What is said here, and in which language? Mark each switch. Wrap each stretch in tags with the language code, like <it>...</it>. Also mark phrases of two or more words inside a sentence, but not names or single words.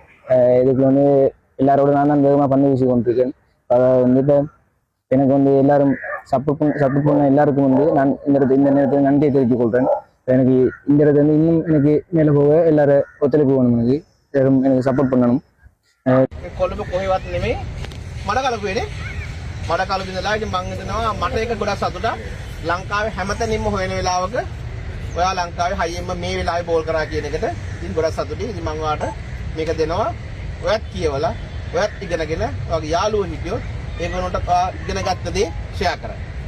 <ta>இதுக்கு வந்து எல்லாரோட நான் தான் வேகமாக பந்து வீசி கொண்டிருக்கேன். அதை வந்து இப்போ எனக்கு வந்து எல்லாரும் சப்போர்ட் பண்ண எல்லாருக்கும் வந்து நான் இந்த நேரத்தில் நன்றியை தெரிவித்துக் கொள்கிறேன். எனக்கு இந்த இடத்துல வந்து இன்னும் எனக்கு மேலே போக எல்லாரும் ஒத்துழைப்பு வேணும். எனக்கு சப்போர்ட் பண்ணணும்.</ta> <si>කොළඹ කොහෙවත් නෙමෙයි මඩකලපු වෙන්නේ. මඩකලපු ඉඳලා ඉතින් මම හිතනවා මට ඒක ගොඩක් සතුටක්. ලංකාවේ හැමතැනින්ම හොයන වෙලාවක ඔයා ලංකාවේ හයියෙන්ම මේ වෙලාවේ බෝල් කරා කියන එකට ඉතින් ගොඩක් සතුටුයි. ඉතින් මම ඔයාට මේක දෙනවා. ඔයත් කියවලා ඔයත් ඉගෙනගෙන ඔයාගේ යාළුවෝ හිටියොත් ඒගොල්ලන්ට ඔයා ඉගෙන ගත්ත දේ ෂෙයා කරන්න.</si>